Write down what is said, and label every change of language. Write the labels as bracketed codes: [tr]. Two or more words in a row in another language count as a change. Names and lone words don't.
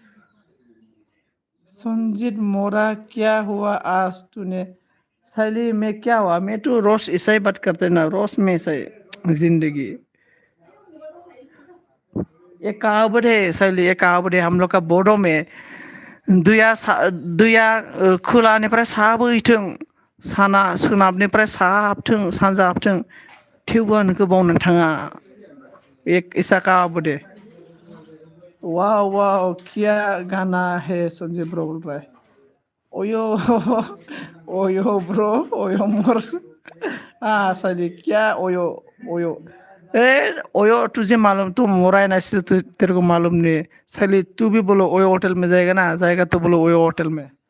[hi] संजीत मोरा क्या हुआ आज तूने साइली में क्या हुआ मैं तो रोज ऐसा ही बात करते ना रोज में ऐसा जिंदगी एक कहावत है साइली एक कहावत है हम लोग का बोर्डो में [brx] दैया खोलानिफ्राय साबोहैथों साना सोनाबनिफ्राय साहा हाबथों सानजा हाबथों थेवबो नोंखौ बावनो थाङा [hi] एक ऐसा कहावत है वाह वाह क्या गाना है संजय ब्रो बोल रहा है ओयो ओयो ब्रो ओयो मोर साली क्या ओयो ओयो ओयो तुझे मालूम तू मोरा है ना इसलिए तेरे को मालूम नहीं साली तू भी बोलो ओयो होटल में जाएगा ना जाएगा तो बोलो ओयो होटल में